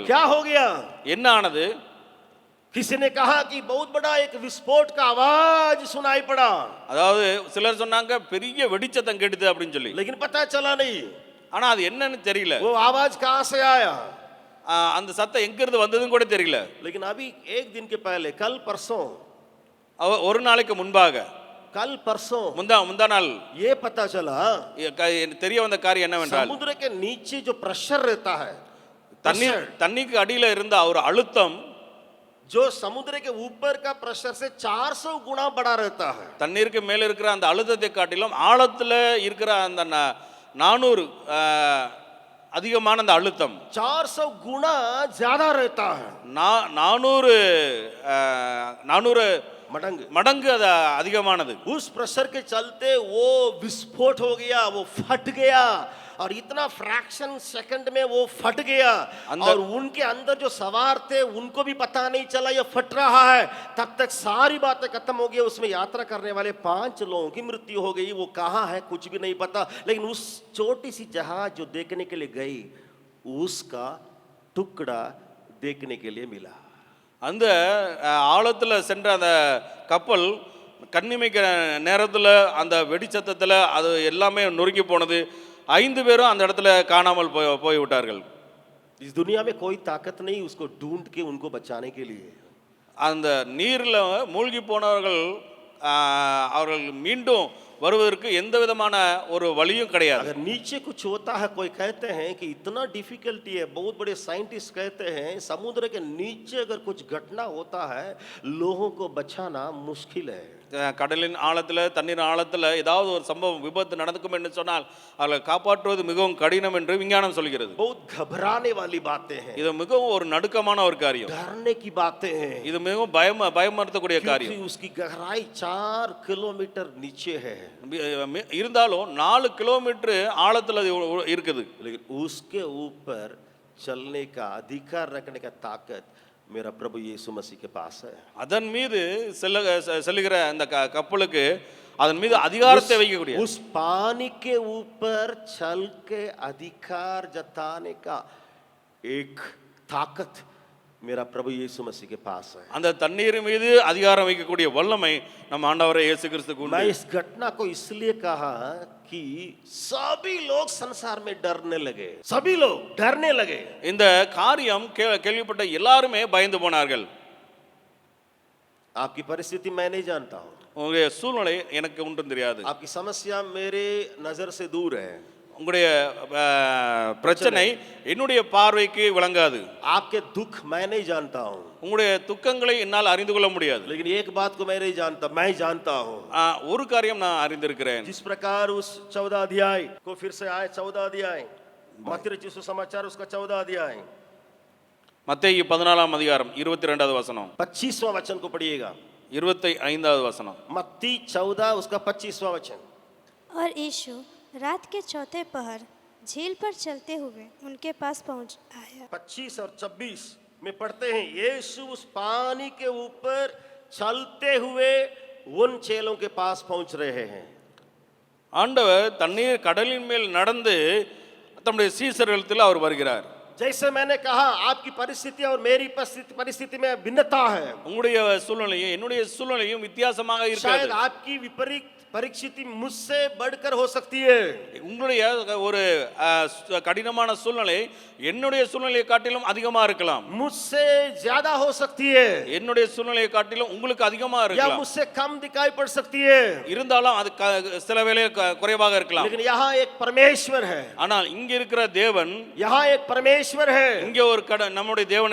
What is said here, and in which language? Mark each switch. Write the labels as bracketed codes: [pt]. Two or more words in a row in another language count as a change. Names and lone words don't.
[hi] क्या हो गया? [ta] என்ன ஆனது? [hi] किसी ने कहा कि बहुत बड़ा एक विस्फोट का आवाज सुनाई पड़ा, [ta] அதாவது சிலர் சொன்னாங்க பெரிய வெடிச்சத்தம் கேட்டுது அப்படின்னு சொல்லி. [hi] लेकिन पता चला नहीं [ta] ஆனா அது என்னன்னு தெரியல. [hi] वो आवाज कहां से आया, [ta] அந்த சத்தம் எங்க இருந்து வந்ததுன்னு கூட தெரியல. [hi] लेकिन अभी एक दिन के पहले कल परसों [ta] ஒரு நாளைக்கு முன்பாக [hi] कल परसों [ta] முந்தா நாள் [hi] ये पता चला [ta] தெரிய வந்த காரியம் என்னவென்றால் [hi] समुद्र के नीचे जो प्रेशर रहता है, [ta] தண்ணிக்கு அடியில இருந்த ஒரு அழுத்தம் [hi] जो समुद्र के ऊपर का प्रेशर से 400 गुना बड़ा रहता है। [ta] தண்ணீருக்கு மேல இருக்கிற அந்த அழுத்தத்தை காட்டிலும் ஆழத்துல இருக்கிற அந்த 400 அதிகமான அந்த அழுத்தம் [hi] 400 गुना ज्यादा रहता है। 400 मडंग [ta] அது அதிகமானது. [hi] उस प्रेशर के चलते वो विस्फोट हो गया, वो फट गया और इतना [en] fraction second [hi] में वो फट गया और उनके अंदर जो सवार थे उनको भी पता नहीं चला ये फट रहा है। तब तक सारी बातें खत्म हो गई। उसमें यात्रा करने वाले 5 लोगों की मृत्यु हो गई। वो कहाँ है कुछ भी नहीं पता, लेकिन उस छोटी सी जहाज जो देखने के लिए गई उसका टुकड़ा देखने के लिए मिला। [ta] அந்த ஆழத்துல சென்ற அந்த கப்பல் கண்ணிமைக்கிற நேரத்தில் அந்த வெடிச்சத்தத்தில் அது எல்லாமே நொறுங்கி போனது. 5 பேரும் அந்த இடத்துல காணாமல் போய்விட்டார்கள். [hi] इस दुनिया में कोई ताकत नहीं उसको ढूंढ के उनको बचाने के लिए। [ta] அந்த நீரில் மூழ்கி போனவர்கள் அவர்கள் மீண்டும் வருவதற்கு எந்த விதமான ஒரு வழியும் கிடையாது. [hi] अगर नीचे कुछ होता है, कोई कहते हैं कि इतना डिफिकल्टी है, बहुत बड़े साइंटिस्ट कहते हैं समुद्र के नीचे अगर कुछ घटना होता है लोगों को बचाना मुश्किल है। [ta] கடலின் ஆழத்தில் தண்ணீர் ஆழத்தில் ஏதாவது ஒரு சம்பவம் விபத்து நடக்கும் என்று சொன்னால் அவர்களை காப்பாற்றுவது மிகவும் கடினம் என்று விஞ்ஞானம் சொல்கிறது. [hi] बहुत घबराने वाली बातें हैं, [ta] இது மிகவும் ஒரு நடுக்கமான ஒரு காரியம். [hi] डरने की बातें हैं, [ta] இது மிகவும் பயமறுத்தக்கூடிய காரியம். [hi] क्योंकि उसकी गहराई 4 किलोमीटर नीचे है। [ta] இருந்தாலும் 4 கிலோமீட்டர் ஆழத்தில் அது இருக்குது. [hi] लेकिन उसके ऊपर चलने का अधिकार रखने का ताकत मेरा प्रभु यीशु मसीह के पास है। [ta] அதன் மீது செல்லுகிற அந்த கப்பலுக்கு அதன் மீது அதிகாரத்தை வைக்கக்கூடிய [hi] उस पानी के ऊपर चल के अधिकार जताने का एक ताकत मेरा प्रभु यीशु मसीह के पास है। [ta] அந்த தண்ணீர் மீது அதிகாரம் வைக்கக்கூடிய வல்லமை நம்ம ஆண்டவரே இயேசு கிறிஸ்துவுக்கு உண்டு. [hi] मैं इस घटना को इसलिए कहा कि सभी लोग संसार में डरने लगे, सभी लोग डरने लगे. [ta] இந்த காரியம் கேள்விப்பட்ட எல்லாருமே பயந்து போனார்கள். [hi] आपकी परिस्थिति मैं नहीं जानता हूँ, [ta] உங்களுடைய சூழ்நிலை எனக்கு ஒன்றும் தெரியாது. [hi] आपकी समस्या मेरे नजर से दूर है, [ta] உங்களுடைய பிரச்சனை என்னுடைய பார்வைக்கு விளங்காது. [hi] आपके दुख मैं नहीं जानता हूँ, [ta] உங்களுடைய துக்கங்களை என்னால் அறிந்து கொள்ள முடியாது. [hi] लेकिन एक बात को मैं नहीं जानता, मैं जानता हूँ. [ta] ஒரு காரியம் நான் அறிந்திருக்கிறேன். [hi] जिस प्रकार उस 14 अध्याय को फिर से आए, 14 अध्याय मत्ती रचित सुसमाचार उसका 14 अध्याय [ta] மத்தேயு 14ஆம் அதிகாரம் 22வது வசனம் [hi] 25वां वचन को पढ़िएगा. [ta] 25வது வசனம். [hi] मत्ती 14 उसका 25वां वचन. और यीशु रात के चौथे पहर झील पर चलते हुए उनके पास पहुंच आया. 25 और 26 में पढ़ते हैं, यीशु उस पानी के ऊपर चलते हुए उन चेलों के पास पहुंच रहे हैं। [ta] ஆண்டவர் தண்ணீர் கடலின் மேல் நடந்து தம்முடைய சீசர்களிடத்தில் அவர் வருகிறார். [hi] जैसे मैंने कहा, आपकी परिस्थिति और मेरी परिस्थिति में भिन्नता है। [ta] உங்களுடைய சூழ்நிலையும் என்னுடைய சூழ்நிலையும் வித்தியாசமாக [hi] शायद [ta] இருக்கிறது. [hi] आपकी विपरीत परिस्थिति मुझसे बढ़कर हो सकती है। [ta] உங்களுடைய ஒரு கடினமான சூழ்நிலை என்னுடைய சூழ்நிலையை காட்டிலும் அதிகமா இருக்கலாம். [hi] मुझसे ज्यादा हो सकती है, [ta] என்னுடைய சூழ்நிலையை காட்டிலும் உங்களுக்கு அதிகமா [hi] या [ta] இருக்கலாம். [hi] मुझसे कम दिखाई पड़ सकती है। [ta] இருந்தாலும் அது சில வேளை குறைவாக இருக்கலாம். [hi] लेकिन यहाँ एक परमेश्वर है, [ta] ஆனால் இங்க இருக்கிற தேவன், [hi] यहाँ एक परमेश्वर है [ta] இங்க ஒரு நம்முடைய தேவன்